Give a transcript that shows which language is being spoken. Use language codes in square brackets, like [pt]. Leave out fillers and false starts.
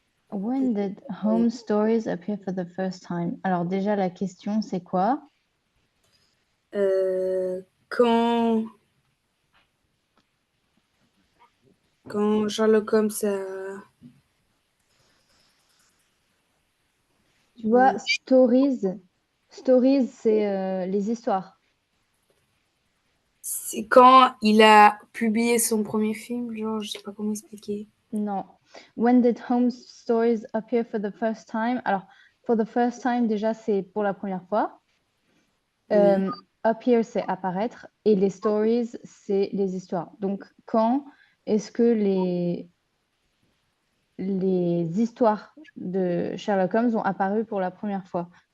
[en] When did home stories appear for the first time? [fr] Alors déjà, la question, c'est quoi? quand Sherlock Holmes a... Tu vois, stories, c'est les histoires. C'est quand il a publié son premier film, genre, je sais pas comment expliquer. Non. [en] When did home stories appear for the first time? [fr] Alors, [en] for the first time, [fr] déjà, c'est pour la première fois. Oui. Appear, c'est apparaître. Et les stories, c'est les histoires. Donc, quand est-ce que les histoires de Sherlock Holmes ont apparu pour la première fois?